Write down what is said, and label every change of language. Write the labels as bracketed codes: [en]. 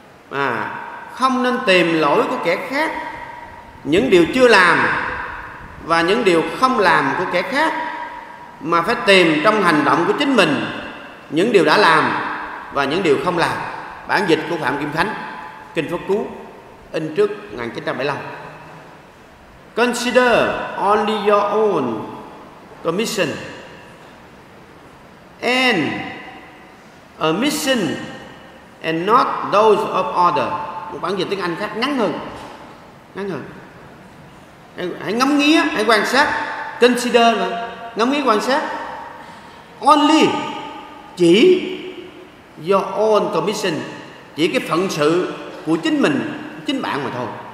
[vi] À, không nên tìm lỗi của kẻ khác, những điều chưa làm và những điều không làm của kẻ khác, mà phải tìm trong hành động của chính mình những điều đã làm và những điều không làm. Bản dịch của Phạm Kim Khánh, Kinh Pháp Cú, in trước 1975. [en] Consider only your own commission and a mission and not those of others. [vi] Một bản dịch tiếng Anh khác ngắn hơn. Hãy ngắm nghía, hãy quan sát. Consider là ngắm nghía, quan sát. Only chỉ [en] your own commission, [vi] chỉ cái phận sự của chính mình, chính bạn mà thôi.